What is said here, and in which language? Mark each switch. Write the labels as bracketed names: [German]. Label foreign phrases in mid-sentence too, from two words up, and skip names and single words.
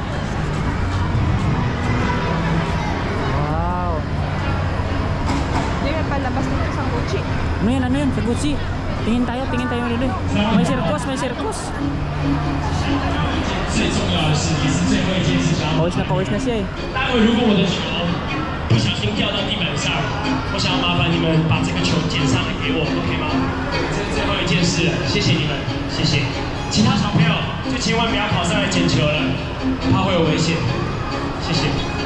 [Filipino] Wow. Hindi, may palabas nito sa Gucci. Ano yan? Sa Gucci. Tingin tayo kadudoy. May circus. Pawis na siya eh. [Chinese] 不小心掉到地板上，我想要麻烦你们把这个球捡上来给我 ，OK 吗？这是最后一件事了，谢谢你们，谢谢。其他小朋友就千万不要跑上来捡球了，怕会有危险，谢谢。